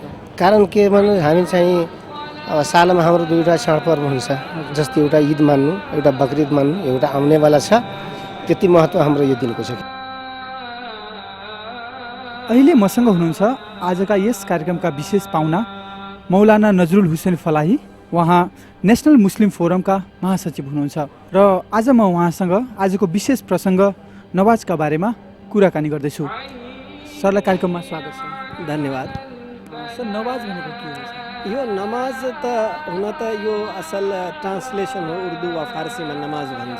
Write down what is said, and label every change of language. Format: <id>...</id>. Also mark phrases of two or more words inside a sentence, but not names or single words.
<ne>कारण के भने हामी चाहिँ अब सालमा हाम्रो 2टा चाडपर्व हुन्छ, जस्तै एउटा ईद मान्नु, एउटा बकरिद मान्नु, एउटा आउनेवाला छ। त्यति महत्त्व हाम्रो यो दिनको छ। अहिले मसँग हुनुहुन्छ आजका यस कार्यक्रमका विशेष पाहुना मौलाना नजरुल हुसैन फलाही। उहाँ नेसनल मुस्लिम फोरमका महासचिव हुनुहुन्छ र आज म उहाँसँग आजको विशेष प्रसङ्ग नमाजका बारेमा कुराकानी गर्दैछु। सरलाई कार्यक्रममा स्वागत छ। धन्यवाद। सर, नमाज भनेको के हो? यो नमाज त हुन त यो असल ट्रान्सलेसन हो, उर्दू वा फारसीमा नमाज भन्छ।</ne>